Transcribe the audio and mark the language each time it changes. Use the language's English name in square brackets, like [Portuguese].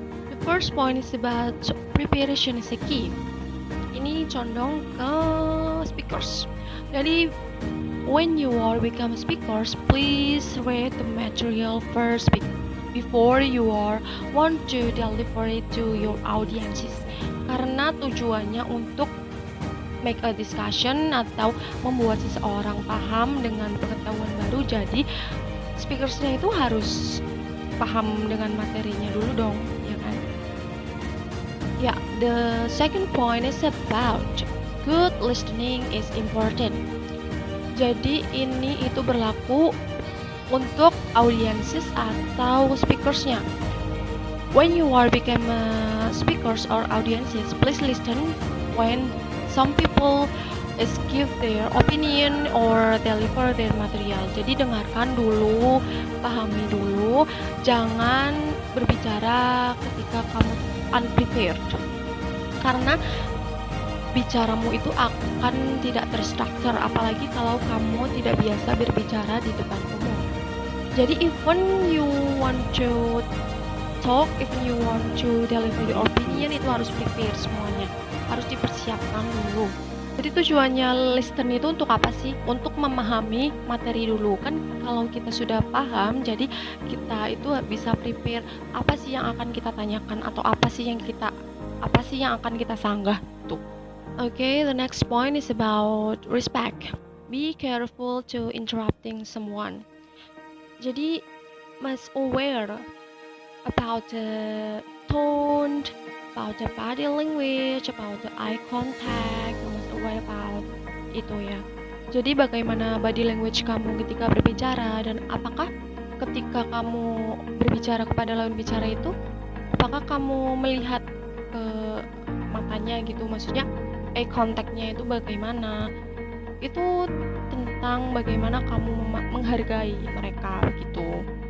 [English] The first point is about preparation is a key. [Indonesian] Ini condong ke speakers. [English] Jadi when you are become speakers, please read the material first before you are want to deliver it to your audiences. [Indonesian] Karena tujuannya untuk [English] make a discussion [Indonesian] atau membuat seseorang paham dengan pengetahuan baru. Jadi speakersnya itu harus paham dengan materinya dulu dong, ya kan? [English] Yeah, the second point is about good listening is important. [Indonesian] Jadi ini itu berlaku untuk audiences atau speakersnya. [English] When you are become speakers or audiences, please listen when some people is give their opinion or deliver their material. [Indonesian] Jadi dengarkan dulu, pahami dulu, jangan berbicara ketika kamu unprepared. Karena bicaramu itu akan tidak terstruktur, apalagi kalau kamu tidak biasa berbicara di depan umum. [English] Jadi even you want to talk, even you want to deliver your opinion, [Indonesian] itu harus prepare semuanya, harus dipersiapkan dulu. Jadi tujuannya listen itu untuk apa sih? Untuk memahami materi dulu. Kan kalau kita sudah paham, jadi kita itu bisa prepare apa sih yang akan kita tanyakan atau apa sih yang akan kita sanggah tuh. [English] Okay, the next point is about respect. Be careful to interrupting someone. Jadi must aware about the tone, about the body language, about the eye contact, must aware about itu ya. [Indonesian] Jadi bagaimana body language kamu ketika berbicara, dan apakah ketika kamu berbicara kepada lawan bicara itu, apakah kamu melihat ke matanya gitu, maksudnya eye contact-nya itu bagaimana. Itu tentang bagaimana kamu menghargai mereka gitu.